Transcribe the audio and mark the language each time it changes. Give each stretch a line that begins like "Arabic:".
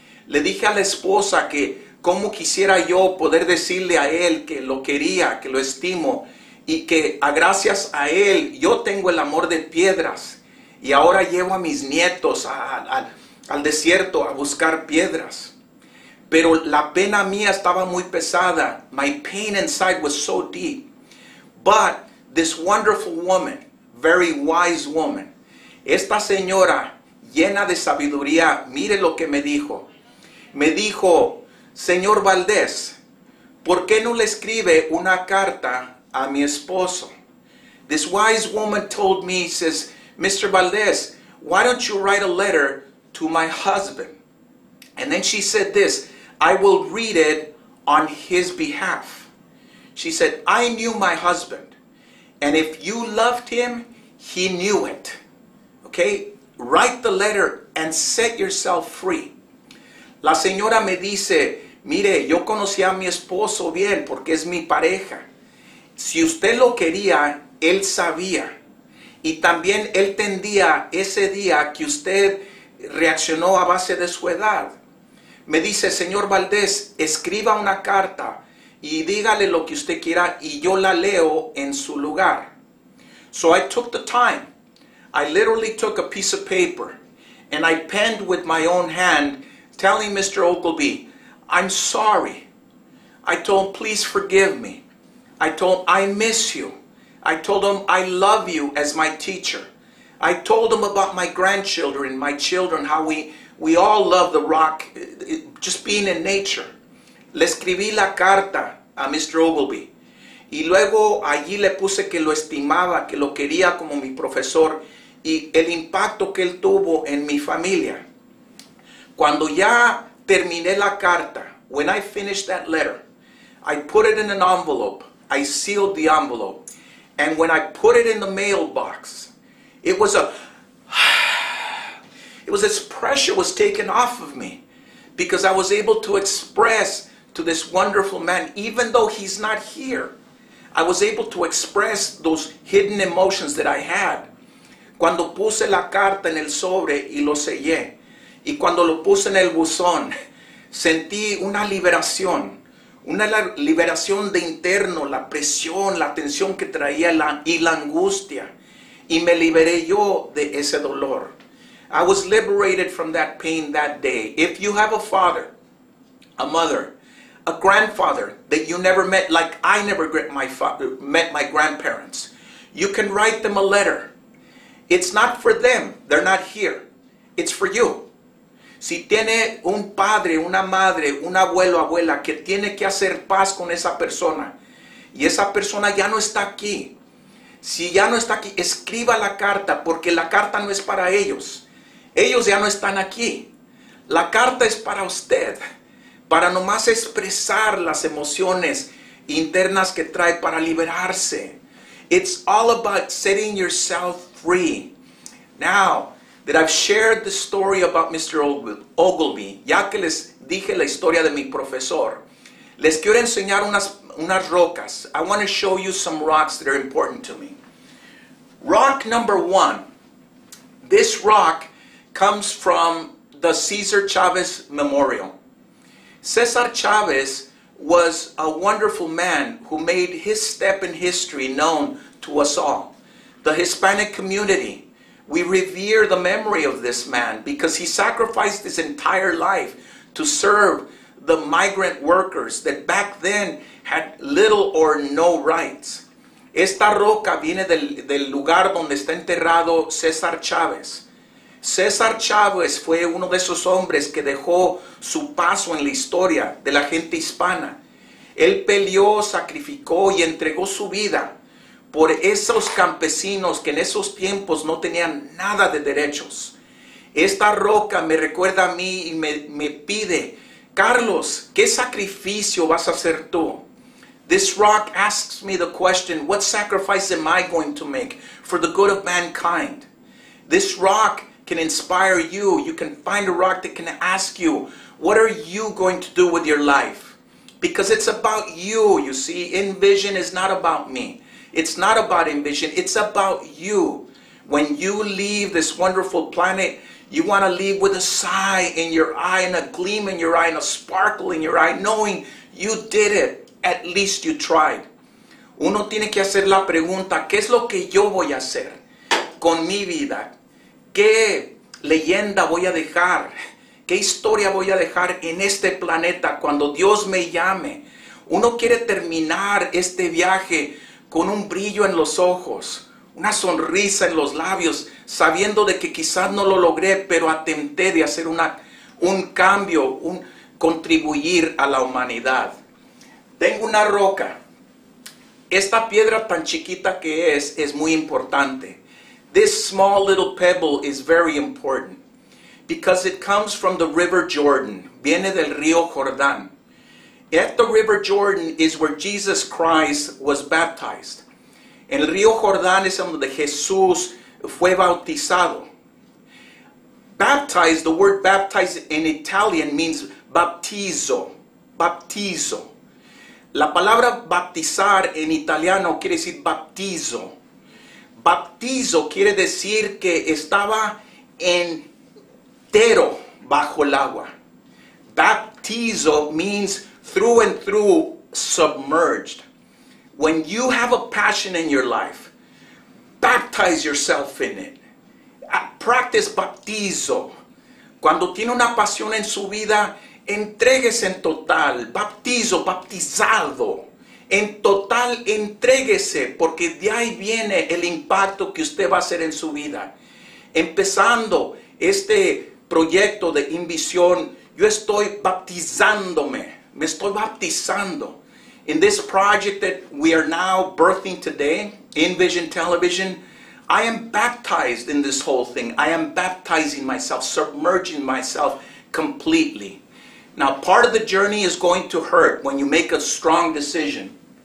Spanish: Le dije a la esposa que cómo quisiera yo poder decirle a él que lo quería, que lo estimo, y que gracias a él yo tengo el amor de piedras, y ahora llevo a mis nietos al desierto a buscar piedras. Pero la pena mía estaba muy pesada.
English: My pain inside was so deep. But this wonderful woman, very wise woman,
Spanish: esta señora llena de sabiduría, mire lo que me dijo. Me dijo, señor Valdés, ¿por qué no le escribe una carta a mi esposo?
English: This wise woman told me, says, Mr. Valdés, why don't you write a letter to my husband? And then she said this, I will read it on his behalf. She said, I knew my husband, and if you loved him, he knew it. Okay? Write the letter and set yourself free.
Spanish: La señora me dice, mire, yo conocí a mi esposo bien porque es mi pareja. Si usted lo quería, él sabía. Y también él entendía ese día que usted reaccionó a base de su edad. Me dice, señor Valdés, escriba una carta y dígale lo que usted quiera y yo la leo en su lugar.
English: So I took the time. I literally took a piece of paper and I penned with my own hand telling Mr. Ogilvy, I'm sorry. I told him, please forgive me. I told him, I miss you. I told him, I love you as my teacher. I told him about my grandchildren, my children, how we all love the rock, just being in nature.
Spanish: Le escribí la carta a Mr. Ogilvy. Y luego allí le puse que lo estimaba, que lo quería como mi profesor y el impacto que él tuvo en mi familia. Cuando ya terminé la carta,
English: when I finished that letter, I put it in an envelope. I sealed the envelope. And when I put it in the mailbox, it was this pressure was taken off of me because I was able to express to this wonderful man, even though he's not here, I was able to express those hidden emotions that I had.
Spanish: Cuando puse la carta en el sobre y lo sellé, y cuando lo puse en el buzón, sentí una liberación de interno, la presión, la tensión que traía y la angustia, y me liberé yo de ese dolor.
English: I was liberated from that pain that day. If you have a father, a mother, a grandfather that you never met, like I never met my grandparents, you can write them a letter. It's not for them. They're not here. It's for you.
Spanish: Si tiene un padre, una madre, un abuelo, abuela que tiene que hacer paz con esa persona y esa persona ya no está aquí. Si ya no está aquí, escriba la carta porque la carta no es para ellos. Ellos ya no están aquí. La carta es para usted, para nomás expresar las emociones internas que trae para liberarse.
English: It's all about setting yourself free. Now that I've shared the story about Mr. Ogilvy,
Spanish: ya que les dije la historia de mi profesor, Les quiero enseñar unas rocas.
English: I want to show you some rocks that are important to me. Rock number 1. This rock comes from the Cesar Chavez Memorial. Cesar Chavez was a wonderful man who made his step in history known to us all. The Hispanic community, we revere the memory of this man because he sacrificed his entire life to serve the migrant workers that back then had little or no rights.
Spanish: Esta roca viene del lugar donde está enterrado César Chávez. César Chávez fue uno de esos hombres que dejó su paso en la historia de la gente hispana. Él peleó, sacrificó y entregó su vida por esos campesinos que en esos tiempos no tenían nada de derechos. Esta roca me recuerda a mí y me pide, Carlos, ¿qué sacrificio vas a hacer tú?
English: This rock asks me the question, what sacrifice am I going to make for the good of mankind? This rock can inspire you. You can find a rock that can ask you, what are you going to do with your life? Because it's about you, you see. Envision is not about me. It's not about Envision. It's about you. When you leave this wonderful planet, you want to leave with a sigh in your eye and a gleam in your eye and a sparkle in your eye, knowing you did it. At least you tried.
Spanish: Uno tiene que hacer la pregunta, ¿qué es lo que yo voy a hacer con mi vida? ¿Qué leyenda voy a dejar? ¿Qué historia voy a dejar en este planeta cuando Dios me llame? Uno quiere terminar este viaje con un brillo en los ojos, una sonrisa en los labios, sabiendo de que quizás no lo logré, pero atenté de hacer un cambio, contribuir a la humanidad. Tengo una roca. Esta piedra tan chiquita que es muy importante.
English: This small little pebble is very important because it comes from the river Jordan.
Spanish: Viene del río Jordán.
English: At the river Jordan is where Jesus Christ was baptized.
Spanish: En el río Jordán es donde Jesús fue bautizado.
English: Baptized, the word baptized in Italian means baptizo. Baptizo.
Spanish: La palabra baptizar en italiano quiere decir baptizo. Baptizo quiere decir que estaba entero bajo el agua.
English: Baptizo means through and through submerged. When you have a passion in your life, baptize yourself in it. Practice baptizo.
Spanish: Cuando tiene una pasión en su vida, entréguese en total. Baptizo, baptizado. En total, entréguese, porque de ahí viene el impacto que usted va a hacer en su vida. Empezando este proyecto de Invisión, yo estoy baptizándome. Me estoy baptizando.
English: In this project that we are now birthing today, Envision Television, I am baptized in this whole thing. I am baptizing myself, submerging myself completely. Now, part of the journey is going to hurt when you make a strong decision.